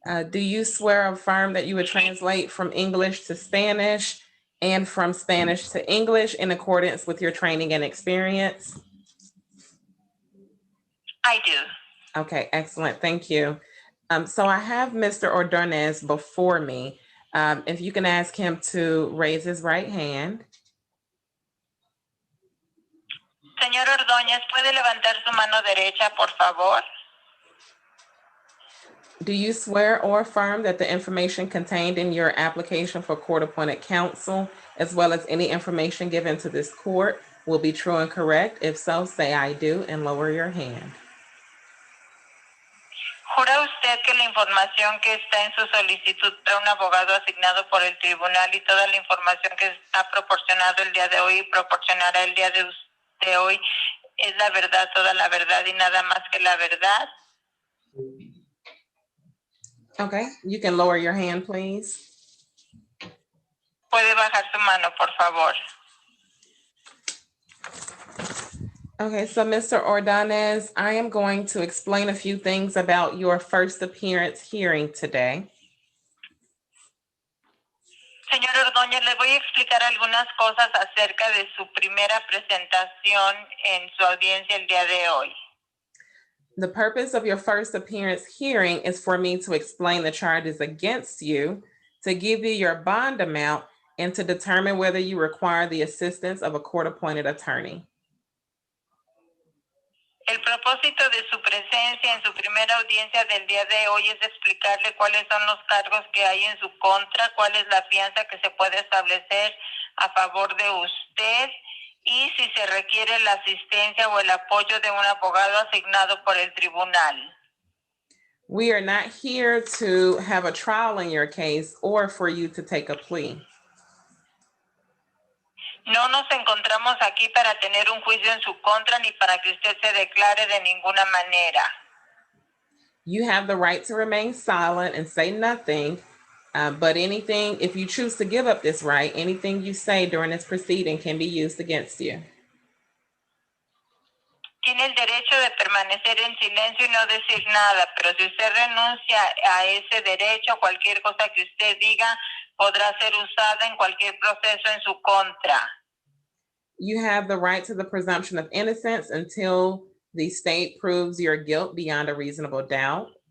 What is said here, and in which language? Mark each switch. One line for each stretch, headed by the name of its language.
English: Do you swear or affirm that you would translate from English to Spanish and from Spanish to English in accordance with your training and experience? I do. Okay, excellent. Thank you. So I have Mr. Ordonez before me. If you can ask him to raise his right hand.
Spanish: Señor Ordóñez, ¿puede levantar su mano derecha, por favor?
English: Do you swear or affirm that the information contained in your application for court-appointed counsel, as well as any information given to this court, will be true and correct? If so, say I do and lower your hand.
Spanish: ¿Jura usted que la información que está en su solicitud para un abogado asignado por el tribunal y toda la información que ha proporcionado el día de hoy y proporcionará el día de hoy es la verdad, toda la verdad y nada más que la verdad?
English: Okay, you can lower your hand, please.
Spanish: Puede bajar su mano, por favor.
English: Okay, so Mr. Ordonez, I am going to explain a few things about your first appearance hearing today.
Spanish: Señor Ordóñez, le voy a explicar algunas cosas acerca de su primera presentación en su audiencia el día de hoy.
English: The purpose of your first appearance hearing is for me to explain the charges against you, to give you your bond amount, and to determine whether you require the assistance of a court-appointed attorney.
Spanish: El propósito de su presencia en su primera audiencia del día de hoy es explicarle cuáles son los cargos que hay en su contra, cuál es la fianza que se puede establecer a favor de usted y si se requiere la asistencia o el apoyo de un abogado asignado por el tribunal.
English: We are not here to have a trial in your case or for you to take a plea.
Spanish: No nos encontramos aquí para tener un juicio en su contra ni para que usted se declare de ninguna manera.
English: You have the right to remain silent and say nothing, but anything, if you choose to give up this right, anything you say during this proceeding can be used against you.
Spanish: Tiene el derecho de permanecer en silencio y no decir nada, pero si usted renuncia a ese derecho, cualquier cosa que usted diga podrá ser usada en cualquier proceso en su contra.
English: You have the right to the presumption of innocence until the state proves your guilt beyond a reasonable doubt.